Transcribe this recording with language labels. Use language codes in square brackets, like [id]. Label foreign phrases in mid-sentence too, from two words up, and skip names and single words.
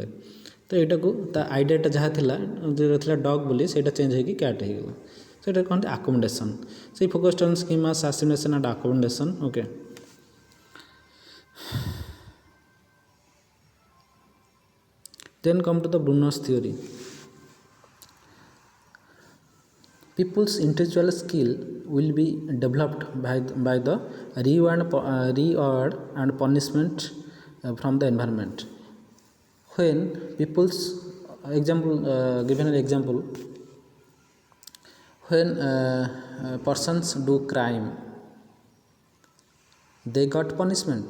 [or] ତ ଏଇଟାକୁ ତା ଆଇଡ଼ିଆଟା ଯାହା ଥିଲା ଡଗ୍ ବୋଲି, ସେଇଟା ଚେଞ୍ଜ ହୋଇକି କ୍ୟାଟ୍ ହୋଇଗଲା। ସେଇଟା କହନ୍ତି ଆକୋମୋଡେସନ୍। [en] ସେଇ focused on schemas, assimilation and accommodation. okay, then come to the Bruner's theory. People's intellectual skill will be developed by the reward and punishment from the environment. When people's given an example, when persons do crime, they got punishment.